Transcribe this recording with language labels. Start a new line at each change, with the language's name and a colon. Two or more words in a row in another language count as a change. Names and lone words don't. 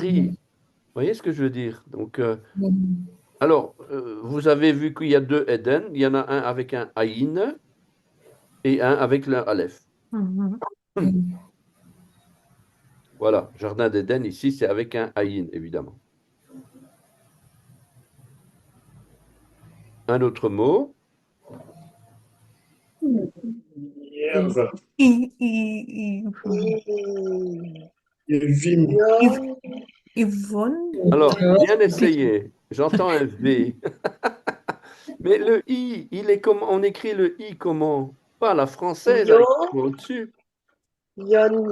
French: Vous voyez ce que je veux dire? Donc, alors, vous avez vu qu'il y a deux Eden. Il y en a un avec un Aïn et un avec le Aleph. Mhm. Voilà, Jardin d'Éden, ici, c'est avec un Aïn, évidemment. Un autre mot, I- i- Yon. Yvonne? alors, bien essayé. J'entends un V. Mais le I, il est comme, on écrit le I comment? Pas à la française avec le point au-dessus. Yom.